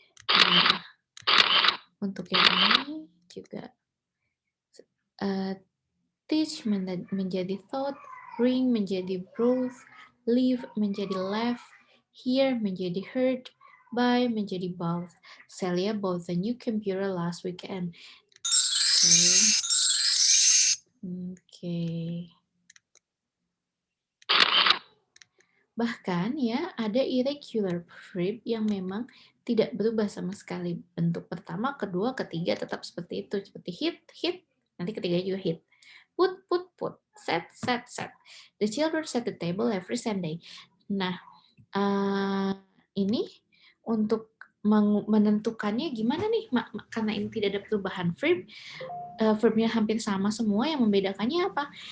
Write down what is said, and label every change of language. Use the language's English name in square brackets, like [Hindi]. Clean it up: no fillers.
[Indonesian] Nah, untuk yang ini juga teach menjadi thought, bring menjadi brought, live menjadi left, hear menjadi heard, buy menjadi bought. [English] Celia bought the new computer last weekend. Okay. [Indonesian] Bahkan ya ada irregular verb yang memang tidak berubah sama sekali. Bentuk pertama, kedua, ketiga tetap seperti itu. Seperti hit, hit. Nanti ketiga juga hit. Put, put, put. [English] Set, set, set. The children set the table every Sunday. [Indonesian] Nah, ini untuk menentukannya gimana nih? Karena ini tidak ada perubahan verb, verbnya hampir sama semua, yang membedakannya apa?